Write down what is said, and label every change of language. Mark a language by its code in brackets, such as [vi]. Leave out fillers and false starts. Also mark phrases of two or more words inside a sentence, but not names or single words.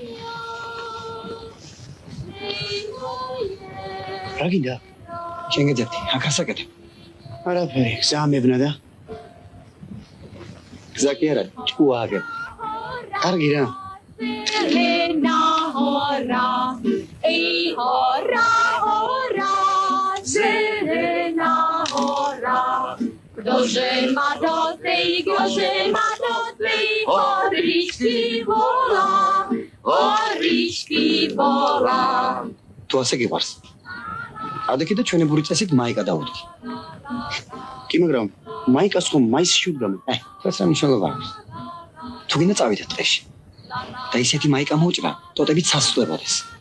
[ka] რა გინდა? შენ გეძებდი, აქ ასაკეთებ. არაფერი, გზა მებნა და გზა კი არა, ჭკუა აგებ. კარგი რა. [sk] Ktože ma do tvej, horičky volá. [ka] Tu ასე გიყვარს. ადექი და ჩვენი ბური წესით მაიკა დაუდგი. კი მაგრამ მაიკას ხომ მაისში უდგამე. ეს რა მნიშვნელობა აქვს? თუ გინდა წავიდეთ ტყეში. და ისეთი მაიკა მოუჭრა, ტოტებით სასწვლებოდეს.